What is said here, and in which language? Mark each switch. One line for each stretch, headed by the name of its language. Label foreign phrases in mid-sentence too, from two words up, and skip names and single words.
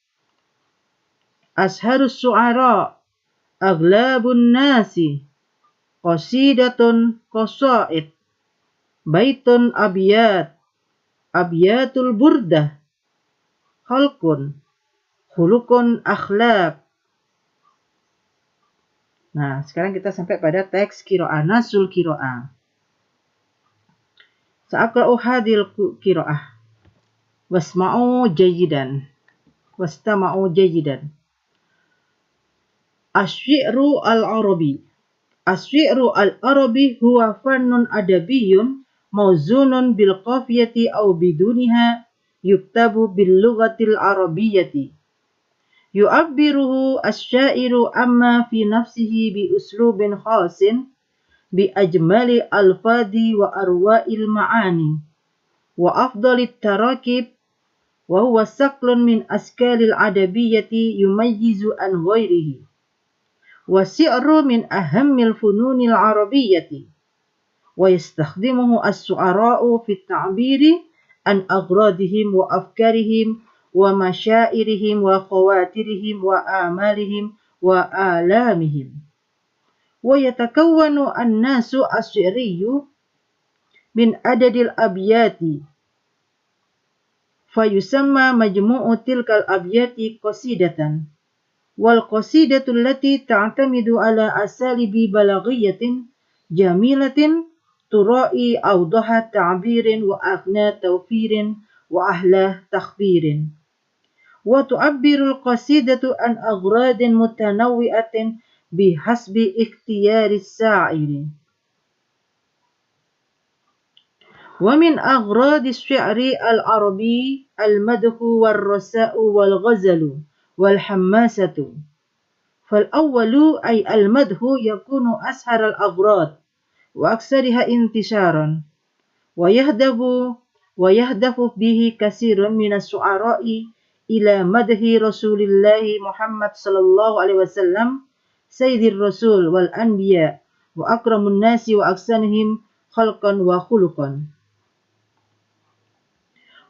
Arabic: الشاعر الشعراء. أغلب الناس. قصيدة قصائد. بيت أبيات. أبيات البردة. خلق. خلق أخلاق.
Indonesian: Nah, sekarang kita sampai pada teks qiraah,
Arabic: نص القراءة. سأقرأ هذه القراءة. واسمعوا جيدا. واستمعوا جيدا. الشعر العربي. الشعر العربي هو فن أدبي موزون بالقافية أو بدونها يكتب باللغة العربية. يعبره الشاعر عما في نفسه بأسلوب خاص بأجمل الألفاظ و أروع المعاني وأفضل التراكيب وهو شكل من أشكال الأدبية يميز عن غيره وشعر من أهم الفنون العربية ويستخدمه الشعراء في التعبير عن أغراضهم وأفكارهم ومشاعرهم وخواطرهم وآمالهم وآلامهم. ويتكون النص الشعري من عدد الأبيات فيسمى مجموع تلك الأبيات قصيدة والقصيدة التي تعتمد على أساليب بلاغية جميلة ترائي أوضح تعبير وأغنى توفير وأحلى تخبير. وتعبر القصيدة عن أغراض متنوعة بحسب اختيار الشاعر. ومن أغراض الشعر العربي المدح والرثاء والغزل والحماسة. فالأول أي المدح يكون أشهر الأغراض وأكثرها انتشارا ويهدف به كثير من الشعراء إلى مدح رسول الله محمد صلى الله عليه وسلم سيد الرسل والأنبياء وأكرم الناس وأحسنهم خلقا وخلقا.